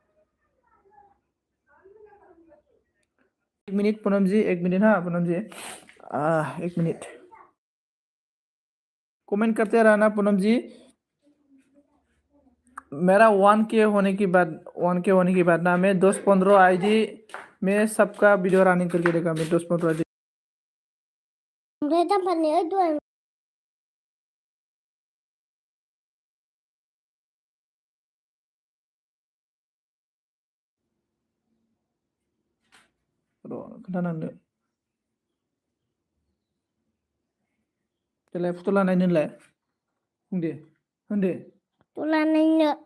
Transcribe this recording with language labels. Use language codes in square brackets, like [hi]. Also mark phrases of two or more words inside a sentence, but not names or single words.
[hi] 1 मिनट पूनम जी 1 मिनट हाँ पूनम जी 1 मिनट कमेंट करते रहना पूनम जी मेरा 1K होने के बाद ना मैं 10-15 आईडी में सबका [en] video running [hi] करके देगा मैं 10-15 आईडी [brx] खोन्थानांदो देलाय फट' लानाय नोंलाय बुंदे होनदे लानायनो